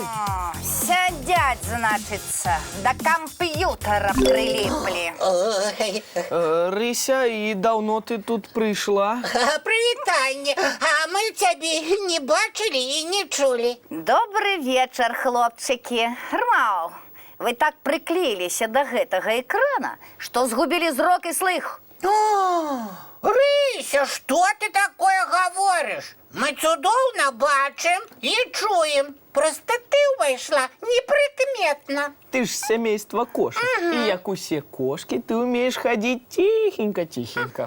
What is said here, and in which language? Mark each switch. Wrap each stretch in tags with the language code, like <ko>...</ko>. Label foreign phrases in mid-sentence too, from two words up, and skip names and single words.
<ru>Сядять, значится, до компьютера прилипли.</ru> <be>Рыся, і даўно ты тут прыйшла? Прывітанне, а мы цябе не бачылі і не чулі.</be> <ru>Добрый вечер, хлопчики. Рмау, вы так приклеились до гэтага экрана, что сгубили зрок и слых.</ru> <be>Рыся, што ты такое гаворыш? Мы цудоўна бачым і чуем. Проста ты ўвайшла непрыкметна. Ты ж сямейства кошак. І як усе кошкі, ты умееш хадзіць ціхенька-ціхенька.</be>